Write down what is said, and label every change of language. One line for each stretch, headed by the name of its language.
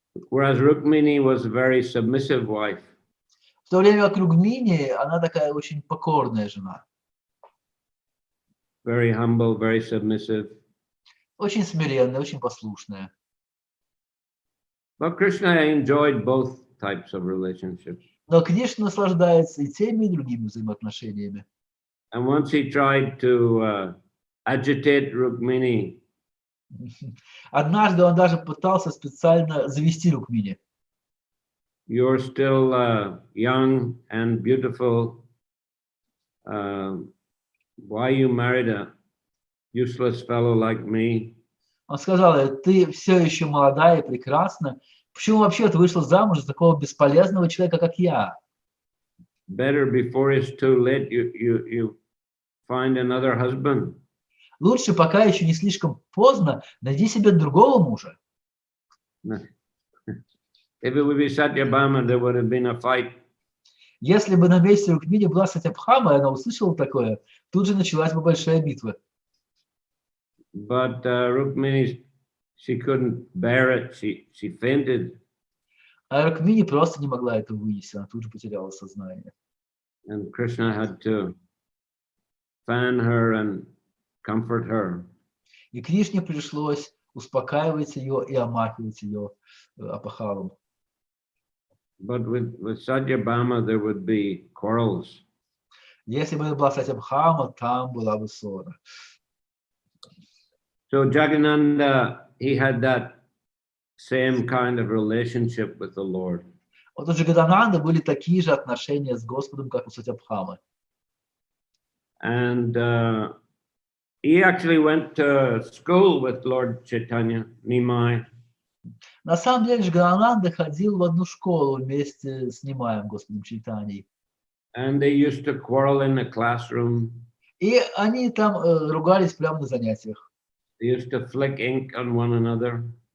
English: Whereas Rukmini was a very submissive wife.
Russian: В то время как Рукмини, она такая очень покорная жена.
English: Very humble, very submissive.
Russian: Очень смиренная, очень послушная.
English: But Krishna enjoyed both types of relationships.
Russian: Но Кришна наслаждается и теми, и другими взаимоотношениями.
English: And once he tried to agitate Rukmini.
Russian: Однажды он даже пытался специально завести Рукмини.
English: You're still young and beautiful. Why you married a useless fellow like me?
Russian: Он сказал: ты все еще молодая и прекрасна. Почему вообще ты вышла замуж за такого бесполезного человека, как я?
English: Better before it's too late, you find another husband.
Russian: Лучше, пока еще не слишком поздно, найди себе другого мужа.
English: If it would be Satyabhama, there would have been a fight.
Russian: Если бы на месте Рукмини была Сатьябхама, и она услышала такое, тут же началась бы большая битва.
English: But Rukmini, she couldn't bear it. She fainted.
Russian: А Рукмини просто не могла это вынести, она тут же потеряла сознание.
English: And Krishna had to fan her and comfort her.
Russian: И Кришне пришлось успокаивать ее и омахивать ее опахалом.
English: But with Satyabhama, there would be quarrels.
Russian: Если бы это была Сатьябхама, там была бы ссора.
English: So Jagadananda, he had that same kind of relationship with the Lord.
Russian: Вот у Джагадананды были такие же отношения с Господом, как у Сатьябхамы.
English: And he actually went to school with Lord Chaitanya, Nimai.
Russian: На самом деле Джагадананда ходил в одну школу вместе с Нимаем, Господом Чайтаньей.
English: And they used to quarrel in the classroom.
Russian: И они там ругались прямо на занятиях.
English: They used to flick ink on one another.